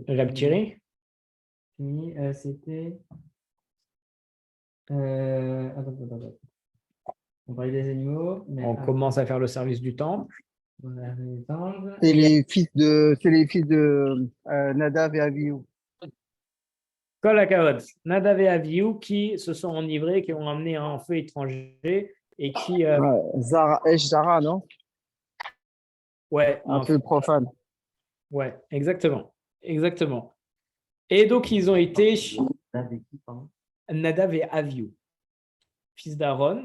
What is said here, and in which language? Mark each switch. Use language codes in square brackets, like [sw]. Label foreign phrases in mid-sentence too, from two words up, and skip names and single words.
[fr] Reb Thierry? C'était. Attends. On parlait des animaux. Mais On commence à faire le service du temple. C'est les fils de Nadav et Avihu. [he] כל הכבוד. [fr] Nadav et Avihu qui se sont enivrés, qui ont amené un feu étranger et qui. Zara, non? Ouais. Un peu profane. Ouais, exactement. Et donc, ils ont été Nadav et Avihu, fils d'Aaron.